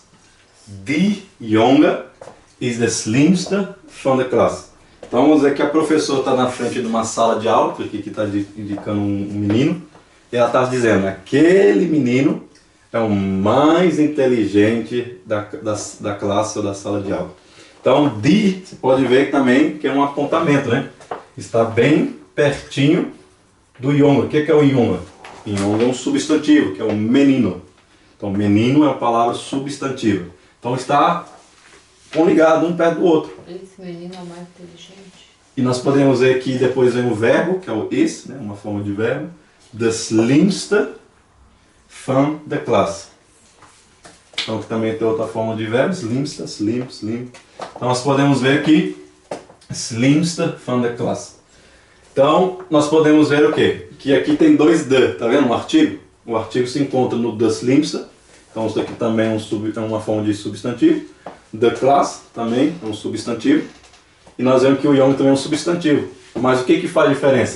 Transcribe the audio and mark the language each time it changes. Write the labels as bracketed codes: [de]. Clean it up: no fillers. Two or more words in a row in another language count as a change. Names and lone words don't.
[nl] Die jongen is de slimste van de klas. [pt] Então vamos dizer que a professora está na frente de uma sala de aula, porque aqui está indicando um menino, e ela está dizendo, aquele menino é o mais inteligente da classe ou da sala de aula. Então, die, você pode ver também que é um apontamento, né? Está bem pertinho do jongen. O que é o jongen? Jongen é um substantivo, que é um menino. Então, menino é uma palavra substantiva. Então, está ligado um perto do outro. Esse menino é o mais inteligente. E nós podemos ver que depois vem o verbo, que é o is, né? Uma forma de verbo. [nl] De slimste. van de klas. [pt] Então, que também tem outra forma de verbo, slimste, slim. Então, nós podemos ver aqui, [nl] slimste van de klas. [pt] Então, nós podemos ver o quê? Que aqui tem dois de, tá vendo? Um artigo. O artigo se encontra no [nl] de slimste. [pt] Então, isso aqui também é uma forma de substantivo. [nl] De klas [pt] também é um substantivo. E nós vemos que o jonge também é um substantivo. Mas o que faz diferença?